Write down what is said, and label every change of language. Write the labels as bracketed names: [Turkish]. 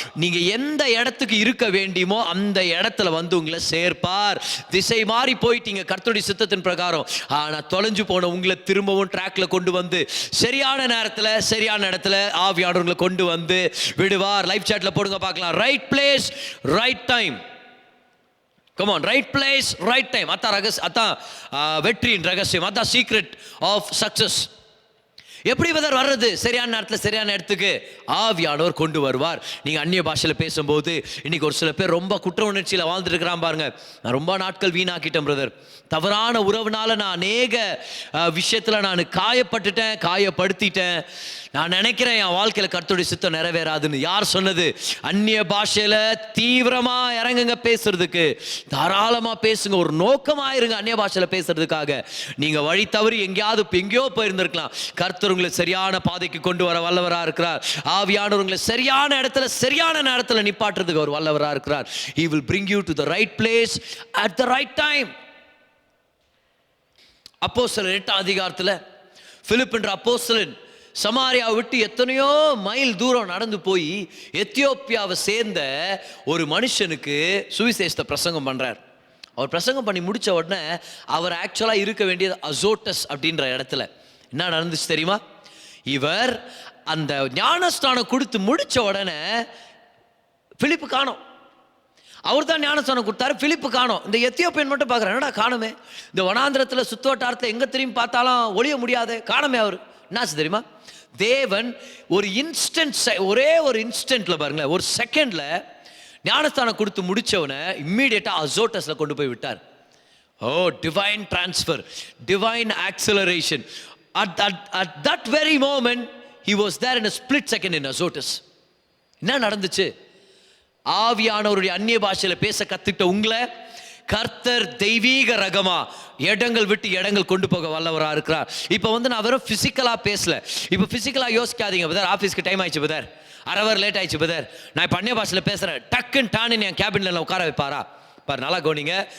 [Tamil] நீங்கள் எந்த இடத்துக்கு இருக்க வேண்டியமோ அந்த இடத்துல வந்து உங்களை சேர்ப்பார். திசை மாறி போயிட்டீங்க கர்த்தருடைய சித்தத்தின் பிரகாரம், ஆனால் தொலைஞ்சு போன உங்களை திரும்பவும் ட்ராக்ல கொண்டு வந்து சரியான நேரத்தில் சரியான இடத்துல ஆவியானவர்களை கொண்டு வந்து விடுவார். லைவ் சாட்ல போடுங்க பார்க்கலாம். [English] Right place right time. Come on, right place, right time. [Tamil] அதான் வெற்றியின் ரகசியம், அதான் சீக்ரெட் ஆஃப் சக்சஸ். எப்படி வர்றது? சரியான நேரத்தில் சரியான இடத்துக்கு ஆவியானவர் கொண்டு வருவார். நீங்கள் அந்நிய பாஷையில் பேசும்போது இன்னைக்கு ஒரு சில பேர் ரொம்ப குற்ற உணர்ச்சியில் வாழ்ந்துட்டு இருக்கிறான் பாருங்க. நான் ரொம்ப நாட்கள் வீணாக்கிட்டேன் பிரதர், தவறான உறவுனால நான் அநேக விஷயத்தில் நான் காயப்படுத்திட்டேன். நான் நினைக்கிறேன் என் வாழ்க்கையில் கர்த்தருடைய சித்தம் நிறைவேறாதுன்னு. யார் சொன்னது? அந்நிய பாஷையில் தீவிரமாக இறங்குங்க பேசுறதுக்கு, தாராளமாக பேசுங்க, ஒரு நோக்கமாக இருங்க அந்நிய பாஷையில் பேசுறதுக்காக. நீங்கள் வழி தவறி எங்கேயோ போயிருந்திருக்கலாம். கர்த்தர் உங்களை சரியான பாதைக்கு கொண்டு வர வல்லவராக இருக்கிறார். ஆவியானவர் உங்களை சரியான இடத்துல சரியான நேரத்தில் நிப்பாட்டுறதுக்கு அவர் வல்லவராக இருக்கிறார். [English] He will bring you to the right place at the right time. [Tamil] அப்போஸ்தலர் 8ஆம் அதிகாரத்தில் பிலிப் என்ற அப்போஸ்தலன் சமாரியாவை விட்டு எத்தனையோ மைல் தூரம் நடந்து போய் எத்தியோப்பியாவை சேர்ந்த ஒரு மனுஷனுக்கு சுவிசேஷத்தை பிரசங்கம் பண்றார். அவர் பிரசங்கம் பண்ணி முடிச்ச உடனே அவர் ஆக்சுவலாக இருக்க வேண்டியது அசோட்டஸ் அப்படின்ற இடத்துல. என்ன நடந்துச்சு தெரியுமா? இவர் அந்த ஞானஸ்தானம் கொடுத்து முடிச்ச உடனே பிலிப்பு காணோம். அவர் தான் ஞானஸ்தானம் கொடுத்தாரு, பிலிப்பு காணோம். இந்த எத்தியோப்பியன் மட்டும் பார்க்குறேன், என்னடா காணுமே, இந்த வனாந்திரத்தில் சுத்தோட்டாரத்தில் எங்கே திரும்பி பார்த்தாலும் ஒளிய முடியாது, காணுமே. அவர் என்னாச்சு தெரியுமா? தேவன் ஒரு இன்ஸ்டன்ட், ஒரே ஒரு இன்ஸ்டன்ட்ல பாருங்களேன், ஒரு செகண்ட்ல ஞானஸ்தானம் கொடுத்து முடிச்சவனை இம்மீடியட்டா அசோட்டஸ்ல கொண்டு போய் விட்டார். [English] Oh, divine transfer, divine acceleration. At that very moment he was there in a split second in Azotus. [Tamil] என்ன நடந்துச்சு? ஆவியானவருடைய அந்நிய பாஷையில பேச கத்துக்கிட்ட உங்களை கர்த்தர் தெய்வீக ரகமா இடங்கள் விட்டு இடங்கள் கொண்டு போக வல்லவராக இருக்கிறார். இப்போ நான் வெறும் பிசிக்கலா பேசல. இப்போ பிசிக்கலா யோசிக்காதீங்க பதர், ஆஃபீஸ்க்கு டைம் ஆயிடுச்சு பதர், அரை ஹவர் லேட் ஆயிடுச்சு பதர், நான் இப்போ அந்நிய பாஷையில் பேசுறேன், டக்குன்னு டான்னு என் கேபின்ல உட்கார வைப்பாரா? பாரு, நல்லா கவனிங்க.